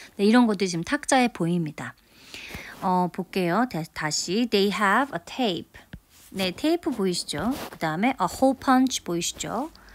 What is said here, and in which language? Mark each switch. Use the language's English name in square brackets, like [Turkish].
[Korean] 네, 이런 것들이 지금 탁자에 보입니다. 볼게요. [English] 다시 they have a tape. [Korean] 네, 테이프 보이시죠? 그 다음에 a hole punch 보이시죠?